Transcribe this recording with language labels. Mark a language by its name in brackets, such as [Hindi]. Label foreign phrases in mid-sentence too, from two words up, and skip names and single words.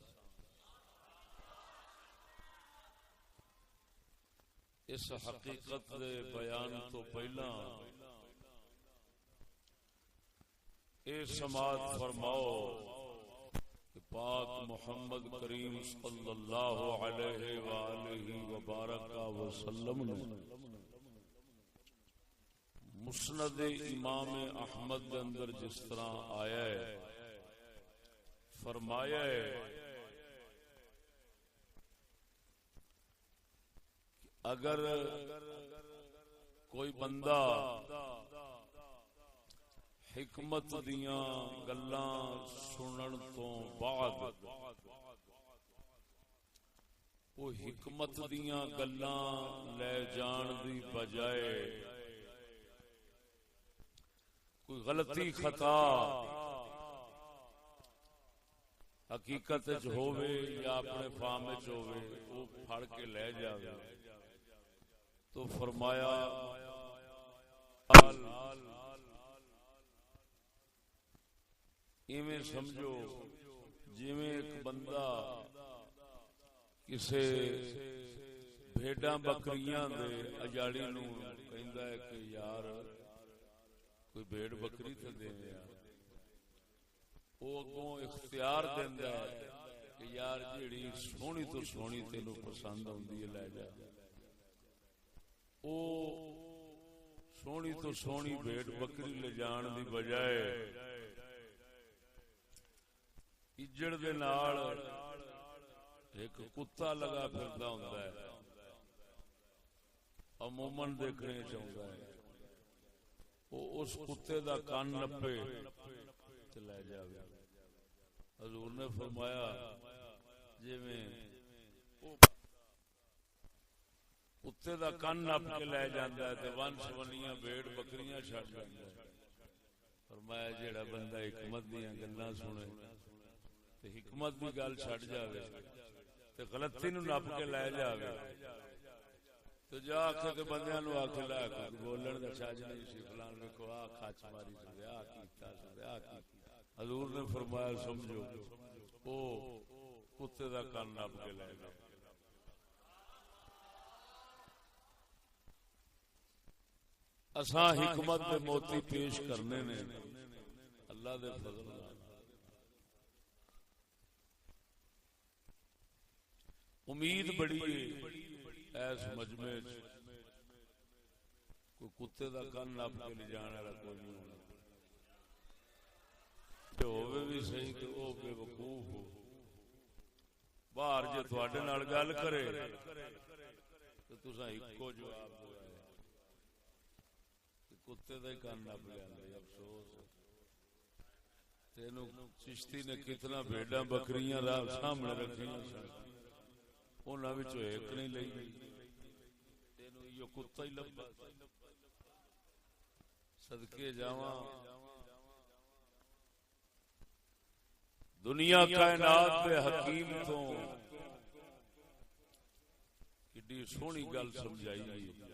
[Punjabi] اس حقیقت دے بیان تو پہلا اے سماعت فرماؤ کہ پاک محمد کریم صلی اللہ علیہ وآلہ وبارک وسلم نے مسند امام احمد کے اندر جس طرح آیا ہے فرمایا ہے اگر کوئی بندہ حکمت دیاں گلاں سنن تو بعد وہ حکمت دیاں گلاں لے جان دی بجائے کوئی غلطی خطا حقیقت وچ ہووے یا اپنے فہم وچ ہووے وہ پھڑ کے لے جاوے تو فرمایا ایویں سمجھو جویں ایک بندہ کسے بھیڈاں بکریاں دے اجاڑی نو کہندا ہے کہ یار کوئی بھیڑ بکری تے دے یار، او اگوں اختیار دیندا ہے کہ یار جیڑی سونی تو سونی تینوں پسند آندی ہے لے جا. او سونی تو سونی بھیڑ بکری لے جان دی بجائے اجڑ دے نال ایک کتا لگا پھردا ہوندا ہے، عموماً دیکھنے چاہتا ہے، وہ اس کتے دا کان نپے تے لے جاوے. حضور نے فرمایا جویں کتے دا کان نپ کے لے جاندا ہے تے ون سونیاں بھیڑ بکریاں چھڈ جاندا ہے. فرمایا جیڑا بندہ حکمت دیاں گلاں سنے تے حکمت دی گل چھڈ جاوے تے غلطی نو نپ کے لے جاوے تے جا کے تے بندیاں نو آکھے لا بولن دا چاج نہیں سی فلان ویکھو آ کھچ ماری تے آ کیتا تے آ کیتا. حضور نے فرمایا سمجھو او کتے دا کان نپ کے لے گا. اساں حکمت دے موتی پیش کرنے نے اللہ دے فضل نال. امید بڑی ہے ایس مجمع کوئی کتے دا کن نپ کے لے جانے والا کوئی نہیں ہونا، ہوے بھی صحیح کہ وہ بے وقوف ہو باہر جے تواڈے نال گل کرے تو تساں اکو جواب دو کتے دا ہی کن نپ لیا۔ افسوس تینوں چشتی نے کتنا بھیڈاں بکریاں راہ سامنے رکھیاں سن، انہاں وچوں ایک نہیں لئی تینوں یہ کتا ہی لبا۔ صدقے جاواں دنیا کائنات دے حکیم تو کڈی سونی گل سمجھائی گئی۔